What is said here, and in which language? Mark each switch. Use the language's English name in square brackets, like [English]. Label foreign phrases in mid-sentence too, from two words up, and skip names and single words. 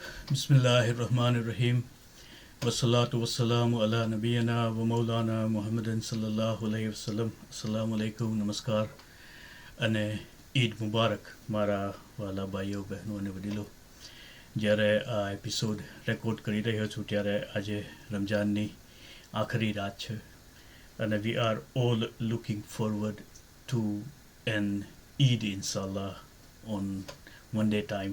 [Arabic] بسم الله الرحمن الرحيم والصلاة والسلام على نبينا ومولانا محمد صلى الله عليه وسلم السلام عليكم नमस्कार [Gujarati] અને ઈદ મુબારક મારા વાલા ભાઈઓ બહેનો અને વડીલો. જ્યારે આ એપિસોડ રેકોર્ડ કરી રહ્યો છું ત્યારે આજે રમઝાનની આખરી રાત છે અને [English] we are all looking forward to an Eid [Gujarati] ઇન્શાલ્લાહ [English] on one day time.